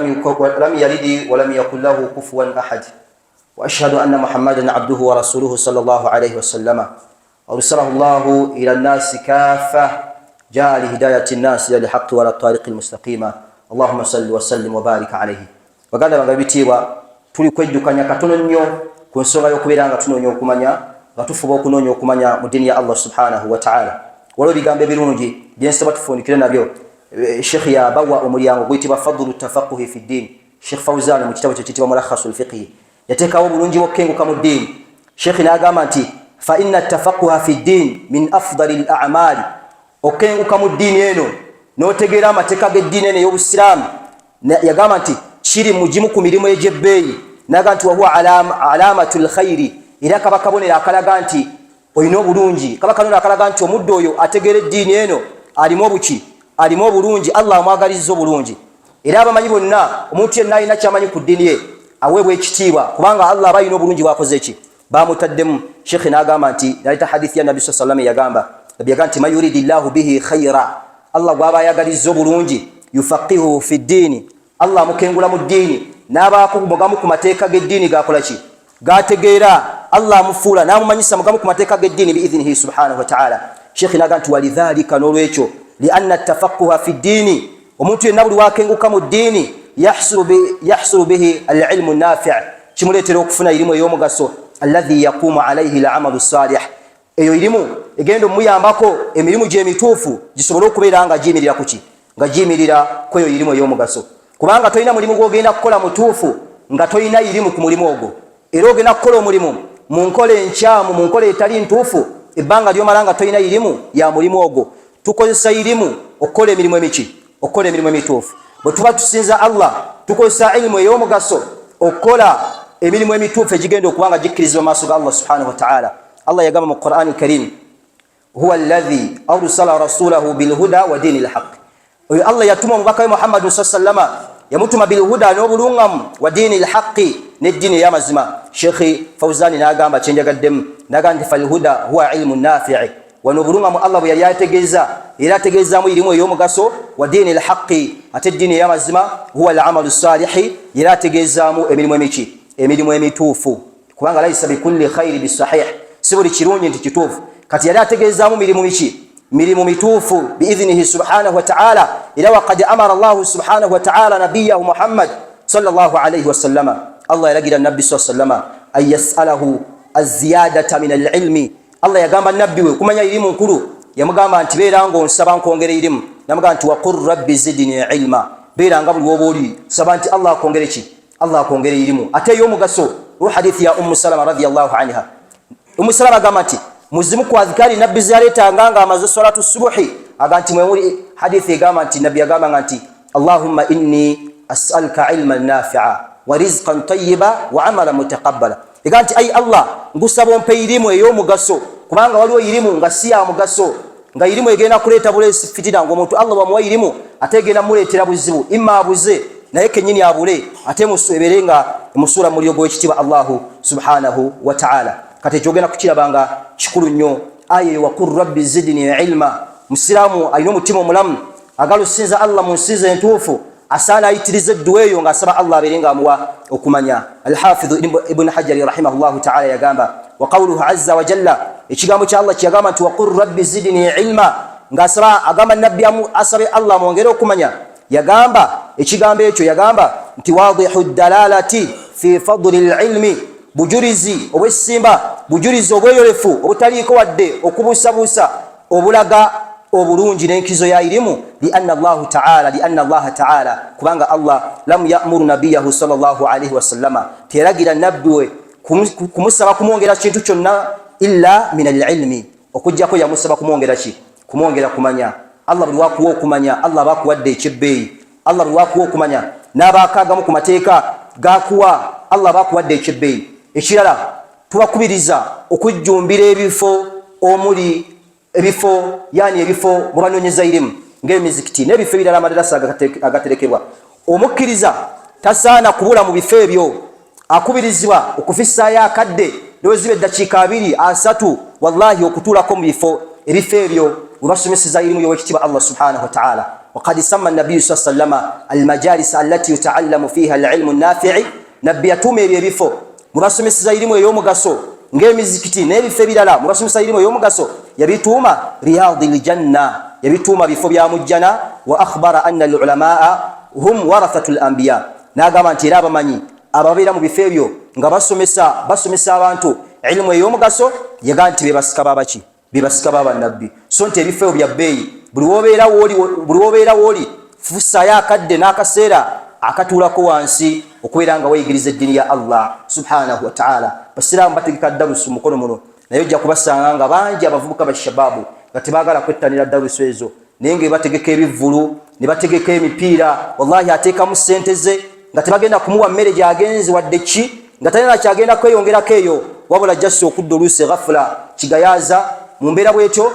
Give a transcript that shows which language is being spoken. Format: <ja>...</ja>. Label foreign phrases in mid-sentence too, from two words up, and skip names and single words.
<ar>ولم يكن له كفوا أحد وأشهد أن محمدا عبده ورسوله صلى الله عليه وسلم أرسله الله إلى الناس كافة جاء لهداية الناس إلى الحق ولا الطريق المستقيم اللهم صل وسلم وبارك عليه وقال لنا بيتيوا</ar> <lg>tuli kwejjukanya katono nnyo ku nsonga y'okubeera nga tunoonya okumanya nga tufuba okunoonya okumanya mu ddiini ya Allah</lg> <ar>subhanahu wa</ar> <lg>ta'ala waliwo ebigambo ebirungi byensaba tufundikire nabyo Sheikh yabawa omulyango guyitibwa</lg> <ar>فضل التفقه في الدين</ar> <lg>Sheikh Fawzan mu kitabo kye kitibwa mulakhasul fiqhi yateekawo bulungi bw'okkenguka mu ddiini Sheikh n'agamba nti</lg> <ar>فإن التفقه في الدين من أفضل الأعمال</ar> <lg>okkenguka mu ddiini eno n'otegeera amateeka g'eddiini eno ey'obusiraamu yagamba nti kiri mugimu ku mirimu egy'ebbeeyi naga nti</lg> <ar>وهو علامة الخير</ar> <lg>era kaba kabonera akalaga nti olina obulungi kaba kanona akalaga nti omuddo oyo ategeera eddiini eno alimu obuki alimu obulungi Allah amwagalizza obulungi era abamanyi bonna omuntu yenna alina kyamanyi ku ddiini ye aweebwa ekitiibwa kubanga Allah aba alina obulungi bwakoze ki bamutaddemu Sheikh n'agamba nti naleta hadithi ya Nabi</lg> <ar>صلى الله عليه وسلم</ar> <lg>yagamba nti</lg> <ar>من يرد الله به خيرا</ar> <lg>Allah gwaba ayagalizza obulungi</lg> <ar>يفقهه في الدين</ar> <lg>Allah mukengula mu ddiini n'abaako mugamu ku mateeka g'eddiini gakola ki gategeera Allah amufuula n'amumanyisa mugamu ku mateeka g'eddiini</lg> <ar>بإذنه سبحانه وتعالى</ar> <lg>Sheikh n'agamba nti walidhalika n'olwekyo</lg> <ar>لأن التفقه في الدين</ar> <lg>omuntu yenna buli wakenguka mu ddiini</lg> <ar>يحصل به العلم النافع'</ar> <lg>kimuleetera okufuna irimu ey'omugaso</lg> <ar>الذي يقوم عليه العمل الصالح</ar> <lg>eyo irimu egenda omuyambako emirimu gy'emituufu gisobole okubeera nga giyimirira kuki nga giyimirira kweyo irimu ey'omugaso kubanga toyina mulimu gw'ogenda kukola mutuufu nga toyina irimu ku mulimu ogwo era ogenda kukola omulimu mu nkola enkyamu mu nkola etali ntuufu ebbanga ly'omala nga toyina irimu ya mulimu ogwo tukozesa irimu okukola emirimu emiki okukola emirimu emituufu bwe tuba tusinza Allah tukozesa ilimu ey'omugaso okukola emirimu emituufu egigenda okuba nga gikkirizibwa mu maaso ga</lg> <ar>الله سبحانه وتعالى</ar> <lg>Allah yagamba mu Qur'an al-Karim</lg> <ar>هو الذي أرسل رسوله بالهدى ودين الحق</ar> <lg>oyo Allah yatuma omubaka we Muhammad sallallahu yamutuma bilhuda n'obulungamu</lg> <ar>ودين الحق</ar> <lg>n'eddiini ey'amazima Sheikh Fawzani n'agamba kyenjagaddemu n'agamba nti</lg> <ar>فالهدى هو العلم النافع</ar> <lg>wano obulungamu Allah bwe yali ategeeza era ategeezaamu irimu ey'omugaso</lg> <ar>ودين الحق</ar> <lg>ate eddiini ey'amazima</lg> <ar>هو العمل الصالح</ar> <lg>era ategeezaamu emirimu emiki emirimu emituufu kubanga laysa</lg> <ar>بكل خير بصحيح</ar> <lg>si buli kirungi nti kituufu kati yali ategeezaamu mirimu miki mirimu mituufu</lg> <ar>بإذنه سبحانه وتعالى إلا وقد أمر الله سبحانه وتعالى نبيه محمد صلى الله عليه وسلم</ar> <lg>Allah yalagira nabbi</lg> <ar>صلى الله عليه وسلم أن يسأله الزيادة من العلم</ar> <lg>Allah yagamba nabbi we kumanya irimu nkulu yamugamba nti beera ngo nsaba nkongere irimu namugamba nti</lg> <ar>وقل رب زدني علما</ar> <lg>beera nga buli wobooli saba nti Allah akongere ki Allah akongere irimu ate y'omugaso hadithi ya Salama</lg> <ar>رضي الله عنها</ar> <lg>Salama agamba nti muzimu ku adhikari nabbi zaleta nganga amaze</lg> <ar>صلاة الصبح</ar> <lg>aganti mwemuli hadithi egamba nti nabbi agamba nti</lg> <ar>اللهم إني أسألك علما نافعا ورزقا طيبا وعملا متقبلا.</ar> <lg>Eganti ay Allah ngusaba ompe irimu ey'omugaso kubanga waliwo irimu nga si ya mugaso nga irimu egenda kuleeta buleesi fitina ng'omuntu Allah bamuwa irimu ate egenda muleetera buzibu imma abuze naye kennyini abule ate muswebere nga musuula muliro gw'ekitiibwa</lg> <ar>الله سبحانه وتعالى.</ar> <lg>Kati ekyogenda kukirabanga kikulu nnyo aya</lg> <ar>وقل رب زدني علما.</ar> <lg>Musiraamu alina omutima omulamu agala osinza Allah mu nsinza entuufu asaana ayitirize edduwa eyo ng'asaba Allah abeere ng'amuwa okumanya. Alhafidhu ibn hajari</lg> <ar>رحمه الله تعالى</ar> <lg>yagamba</lg> <ar>وقوله عز وجل</ar> <lg>ekigambo kya Allah kyagamba nti</lg> <ar>وقل رب زدني علما</ar> <lg>ng'asaba agamba nabbi asabe Allah mwongere okumanya. Yagamba ekigambo ekyo yagamba nti</lg> <ar>واضح الدلالة في فضل العلم</ar> <lg>bujurizi obwesimba bujurizi obweyolefu obutaliiko wadde okubuusabuusa obulaga obulungi n'enkizo ya irimu</lg> <ar>لأن الله تعالى</ar> <lg>kubanga Allah</lg> <ar>لم يأمر نبيه صلى الله عليه وسلم</ar> <lg>teragira nabbi we kumusaba kumwongera kintu kyonna</lg> <ar>إلا من العلم</ar> <lg>okujjako yamusaba kumwongera ki kumwongera kumanya. Allah buli wakuwa okumanya Allah bakuwadde ekyebbeeyi. Allah buli wakuwa okumanya n'abaakaagamu ku mateeka gakuwa Allah bakuwadde ekyebbeeyi. Ekirala tubakubiriza okujjumbira ebifo omuli ebifo bwe banoonyeza irimu ng'emizikiti n'ebifo ebirala amadarasa agaterekebwa. Omukkiriza tasaana kubula mu bifo ebyo, akubirizibwa okufissaayo akadde lweziba eddakiika 2-3 wallahi okutuulako mu ebifo ebyo webasomeseza irimu y'owekitiibwa</lg> <ar>الله سبحانه وتعالى. وقد سمى النبي صلى الله عليه وسلم المجالس التي يتعلم فيها العلم النافع.</ar> <lg>نبي يتوم ebifo mubasomeseza irimu ey'omugaso ng'emizikiti n'ebifo ebirala mubasomeseza irimu ey'omugaso yabituuma</lg> <ar>رياض الجنة,</ar> <lg>yabituuma bifo bya mujjana.</lg> <ar>وأخبر أن العلماء هم ورثة الأنبياء,</ar> <lg>n'agamba nti era abamanyi ababeera mu bifo ebyo nga basomesa abantu ilimu ey'omugaso yagamba nti bebasika babaki bebasika babannabbi. So nti ebifo ebyo bya bbeeyi buli wobeera wooli fussayo akadde n'akaseera akatuulako wansi okubeera nga weyigiriza eddiini ya</lg> <ar>الله سبحانه وتعالى.</ar> <lg>Basiraamu bategeka darusu mukono muno naye ojja kubasanga nga bangi abavubuka bashababu nga tebaagala kwettanira darusu ezo naye nga bategeka ebivvulu ne bategeka emipiira wallahi ateekamu ssente ze nga tebagenda kumuwa mmere gy'agenzi wadde ki nga talina kyagenda kweyongerako eyo wabula jasi okudda oluusi ghafula kigayaaza mu mbeera bwetyo.</lg>